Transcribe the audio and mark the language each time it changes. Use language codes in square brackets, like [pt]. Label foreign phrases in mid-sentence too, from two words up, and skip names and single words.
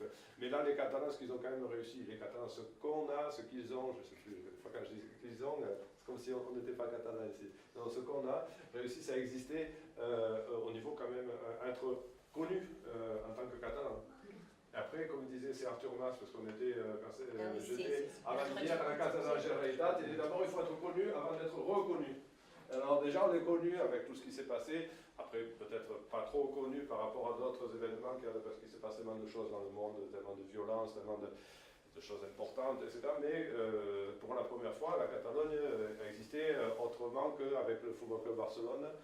[fr] Mais là, les Catalans, ce qu'ils ont quand même réussi, les Catalans, ce qu'on a, ce qu'ils ont, je ne sais plus, quand je dis qu'ils ont, c'est comme si on n'était pas catalan ici. Donc, ce qu'on a réussi, à exister au niveau quand même, être connu en tant que catalan. Après, comme disait, c'est Arthur Mas, parce qu'on était, j'étais avant-hier à la Casa de la Generalitat, il dit d'abord il faut être connu avant d'être reconnu. Alors déjà on est connu avec tout ce qui s'est passé, après peut-être pas trop connu par rapport à d'autres événements, parce qu'il s'est passé tellement de choses dans le monde, tellement de violences, tellement de choses importantes, etc. Mais pour la première fois, la Catalogne a existé autrement qu'avec le Football Club Barcelone.